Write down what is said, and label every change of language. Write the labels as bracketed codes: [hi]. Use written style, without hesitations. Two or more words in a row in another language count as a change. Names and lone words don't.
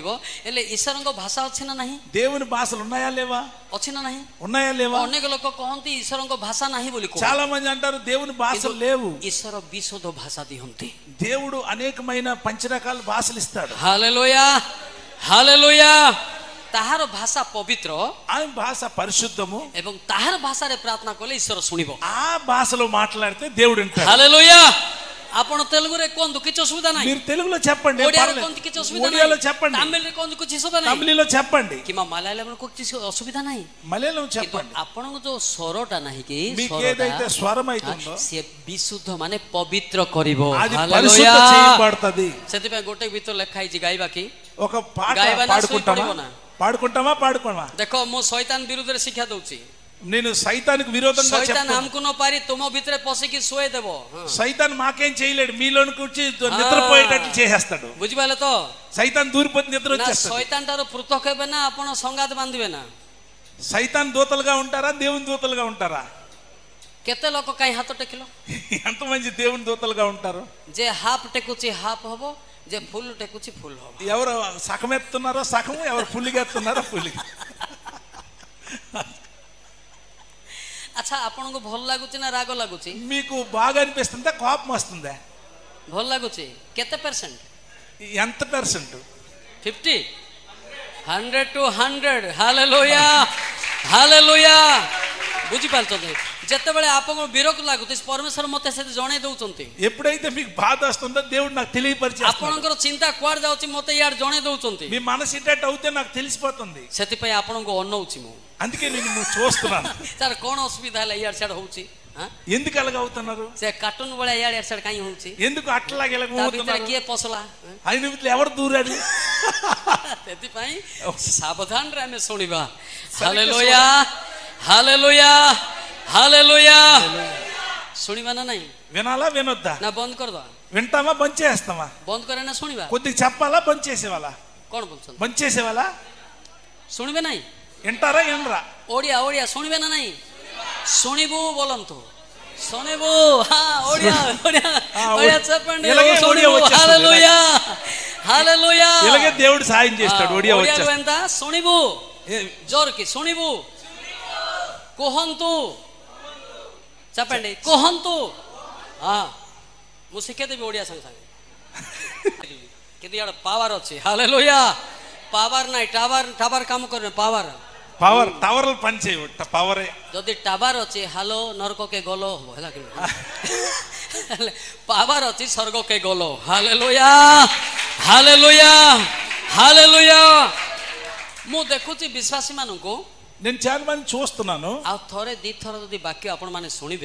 [or] ହେଲେ ଈଶ୍ୱରଙ୍କ ଭାଷା ଅଛି ନା ନାହିଁ? [te] దేవుని భాషలు ఉన్నాయా లేవా? [or] ଅଛି ନା ନାହିଁ? [te] ఉన్నాయా లేవా? [or] ଅନେକ ଲୋକ କହନ୍ତି ଈଶ୍ୱରଙ୍କ ଭାଷା ନାହିଁ ବୋଲି କହନ୍ତି, [te] చాలా మంది అంటారు దేవుని భాషలు లేవు. [or] ଈଶ୍ୱର ବିଶୁଦ୍ଧ ଭାଷା ଦିଅନ୍ତି। [te] దేవుడు అనేకమైన పంచరకాల భాషలు ఇస్తాడు. [or] ହାଲେଲୁୟା, ହାଲେଲୁୟା। ତାହାର ଭାଷା ପବିତ୍ର [te] ఆయన భాష పరిశుద్ధము. [or] ଏବଂ ତାହାର ଭାଷାରେ ପ୍ରାର୍ଥନା କଲେ ଈଶ୍ୱର ଶୁଣିବ. [te] ఆ భాషలో మాట్లాడితే దేవుడు వింటాడు. [or] ହାଲେଲୁୟା. ଆପଣ ତେଲୁଗୁରେ କୁହନ୍ତୁ, କିଛି ଅସୁବିଧା ନାହିଁ. [te] మీరు తెలుగులో చెప్పండి, [or] ଓଡ଼ିଆରେ କୁହନ୍ତୁ, କିଛି ଅସୁବିଧା [te] ఒడియాలో [or] ନାହିଁ. [te] చెప్పండి, [or] ତାମିଲରେ କୁହନ୍ତୁ, କିଛି ଅସୁବିଧା ନାହିଁ. [te] తమిళలో చెప్పండి, [or] କିମ୍ବା ମାଲାୟାଲମରେ କିଛି ଅସୁବିଧା ନାହିଁ. [te] మలయాళం [or] କିନ୍ତୁ [te] చెప్పండి. [or] ଆପଣଙ୍କ ଯୋଉ ସ୍ୱରଟା ନାହିଁ କି, [te] మీకు ఏదైతే స్వరం అవుతుందో [or] ସିଏ ବିଶୁଦ୍ଧ ମାନେ ପବିତ୍ର କରିବ. [te] అది [or] ହାଲେଲୁୟା. [te] పరిశుద్ధ చేయబడుతుంది. [or] ସେଥିପାଇଁ ଗୋଟେ ଗୀତ ଲେଖା ହେଇଛି ଗାଇବା କି [te] ఒక పాట [or] ଗାଇବା ନା [te] పాడుకుంటామా [or] ଶୋଇପଡ଼ିବ ନା? [te] పాడుకుంటామా [or] ଦେଖ ମୁଁ ଶୈତାନ ବିରୁଦ୍ଧରେ ଶିକ୍ଷା ଦଉଛି. [te] నేను సైతానికి విరోధంగా [or] ଶୈତାନ [te] చెప్తాను. [or] ଆମକୁ ନ ପାରି ତୁମ ଭିତରେ ପଶିକି ଶୋଇ ଦେବ. [te] సైతాన్ మాకేం చేయలేడు, మీలోనికి వచ్చి నిద్రపోయేటట్లు చేసేస్తాడు. [or] ବୁଝିପାରିଲେ ତ? [te] సైతాన్ దూరిపోతే నిద్ర [or] ନା [te] వచ్చేస్తాడు. [or] ଶୈତାନ ଠାରୁ ପୃଥକ ହେବେ ନା ଆପଣ ସଂଗାତ ବାନ୍ଧିବେ ନା? [te] సైతాన్ దూతలుగా ఉంటారా, దేవుని దూతలుగా ఉంటారా? [or] କେତେ ଲୋକ କାହିଁ ହାତ ଟେକିଲ? [te] ఎంతమంది దేవుని దూతలుగా ఉంటారు? [or] ଯେ ହାଫ୍ ଟେକୁଛି ହାଫ୍ ହବ, ଯେ ଫୁଲ୍ ଟେକୁଛି ఫుల్ ହବ. [te] ఎవరు సగం ఎత్తున్నారో సగము, ఎవరు ఫుల్గా ఎత్తున్నారో ఫుల్. [or] ଆଚ୍ଛା, ଆପଣଙ୍କୁ ଭଲ ଲାଗୁଛି ନା ରାଗ ଲାଗୁଛି? [te] మీకు బాగా అనిపిస్తుందా, కోపం వస్తుందా? [or] ଭଲ ଲାଗୁଛି. କେତେ ପରସେଣ୍ଟ? [te] ఎంత పర్సెంట్? 50, 100 to 100. [or] ହାଲେଲୁୟା, ହାଲେଲୁୟା. ବୁଝିପାରୁଛନ୍ତି? ଯେତେବେଳେ ଆପଣଙ୍କୁ ବିରକ୍ତ ଲାଗୁଛି, ପରମେଶ୍ୱର ମୋତେ ସେଠି ଜଣେଇ ଦଉଛନ୍ତି. [te] ఎప్పుడైతే మీకు బాధ వస్తుందో దేవుడు నాకు తెలియపరిచేస్తాడు. [or] ଆପଣଙ୍କର ଚିନ୍ତା କୁଆଡେ ଯାଉଛି ମୋତେ ଇଆଡେ ଜଣେଇ ଦଉଛନ୍ତି. [te] మీ మనసు ఇటట్టు అవుతే నాకు తెలిసిపోతుంది. [or] ସେଥିପାଇଁ ଆପଣଙ୍କୁ ଅନଉଛି ମୁଁ. [te] అందుకే నేను చూస్తున్నాను. [or] ସାର୍ କ'ଣ ଅସୁବିଧା ହେଲା ଇଆଡେ ସିଆଡେ ହଉଛି? [te] ఎందుకు అలాగ అవుతున్నారు? [or] ସେ କାର୍ଟୁନ ଭଳିଆ ଇଆଡେ ସିଆଡେ କାହିଁ ହଉଛି? [te] ఎందుకు అట్లాగే ఇలా [or] ତା ଭିତରେ [te] అవుతున్నారు? [or] କିଏ ପଶଲା? [te] ఆయన ଭିତରେ ఎవరు దూరాడు? [or] ସେଥିପାଇଁ ସାବଧାନରେ ଆମେ ଶୁଣିବା. ହାଲେଲୁୟା, ହାଲେଲୁୟା, ହାଲେଲୁୟା. ଶୁଣିବା ନା ନାହିଁ? [te] వినాలా వినొద్దా? [or] ନା ବନ୍ଦ କରିଦବା? [te] వింటామా బంద్ చేస్తామా? [or] ବନ୍ଦ करे ନା ଶୁଣିବା? [te] కొద్దిగా చెప్పాలా బంద్ చేసేవాళ్ళ? [or] କ'ଣ ବୋଲୁଛନ୍ତି? [te] బంద్ చేసేవాళ్ళ? [or] ଶୁଣିବେ ନାହିଁ? [te] వింటారా వినరా? [or] ଓଡ଼ିଆ ଓଡ଼ିଆ ଶୁଣିବେ ନା ନାହିଁ? ଶୁଣିବୁ ବୋଲନ୍ତୁ, ଶୁଣିବୁ. [te] ଓଡ଼ିଆ ଓଡ଼ିଆ ଓଡ଼ିଆ చెప్పండి. ఇలాగే ఒడియా వచ్చేస్తుంది. [or] ହାଲେଲୁୟା, ହାଲେଲୁୟା. [te] ఇలాగే దేవుడు సాయం చేస్తాడు. ఒడియా [or] ଓଡ଼ିଆରୁ [te] వచ్చేస్తాడు. [or] ଏନ୍ତା ଶୁଣିବୁ, ଜୋରକି ଶୁଣିବୁ, କୁହନ୍ତୁ, చెప్పండి, କୁହନ୍ତୁ. ମୁଁ ଶିଖେଇଦେବି ଓଡ଼ିଆ ସାଙ୍ଗେ ସାଙ୍ଗେ. କିନ୍ତୁ ଇଆଡ଼େ ପାୱାର ଅଛି. ହାଲେଲୁୟା. ପାୱାର ନାହିଁ, ଟାୱାର କାମ କରିବେ. ପାୱାର [te] పవర్ టవర్లు పని చేయవు. పవరే [or] ଯଦି ଟାୱାର ଅଛି, ହାଲୋ ନରକକେ ଗଲ ହବ ହେଲା କି? ପାୱାର ଅଛି, ସ୍ୱର୍ଗକେ ଗଲ. ହାଲେଲୁୟା, ହାଲେଲୁୟା, ହାଲେଲୁୟା. ମୁଁ ଦେଖୁଛି ବିଶ୍ୱାସୀ ମାନଙ୍କୁ, [te] నేను చాలా మంది చూస్తున్నాను. [or] ଆଉ ଥରେ ଦିଥର ଯଦି ବାକ୍ୟ ଆପଣ ମାନେ ଶୁଣିବେ,